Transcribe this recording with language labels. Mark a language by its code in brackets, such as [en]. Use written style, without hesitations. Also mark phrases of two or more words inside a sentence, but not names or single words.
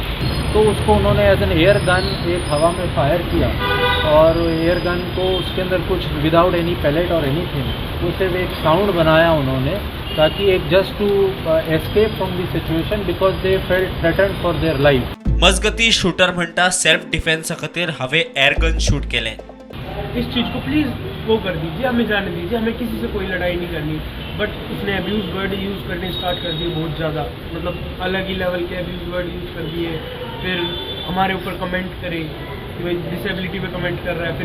[hi] तो उसको उन्होंने [en] as an air gun [hi] एक हवा में फायर किया और [en] air gun [hi] को उसके अंदर कुछ [en] without any pellet [hi] और एनीथिंग उसे एक साउंड बनाया उन्होंने ताकि एक [en] just to escape from the situation because they felt threatened for their life. [kok] मजगती शूटर म्हणता [en] self defense [kok] खातीर हांवें एअरगन शूट केलें। [hi] इस चीज़ को प्लीज़ वो कर दीजिए, हमें जाने दीजिए, हमें किसी से कोई लड़ाई नहीं करनी। बट उसने [en] abuse word use [hi] करने स्टार्ट कर दिए बहुत ज़्यादा, मतलब अलग ही लेवल के [en] abuse word use [hi] कर दिए। फिर हमारे ऊपर कमेंट करे कि भाई डिसेबिलिटी पे कमेंट कर रहा है।